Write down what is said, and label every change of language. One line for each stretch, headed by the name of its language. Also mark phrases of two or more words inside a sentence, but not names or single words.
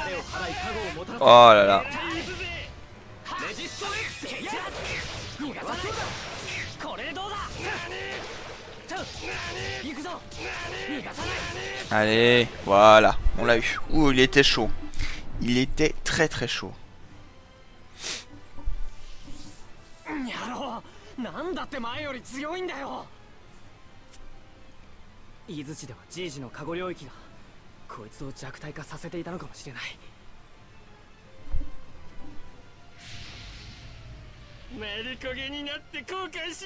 French: Oh là là. Allez, voilà, on l'a eu. Ouh, il était chaud. Il était très très chaud.
Japanese: なんだって前より強いんだよ。伊豆市ではじいじの加護領域がこいつを弱体化させていたのかもしれない。メリコゲになって後悔しな。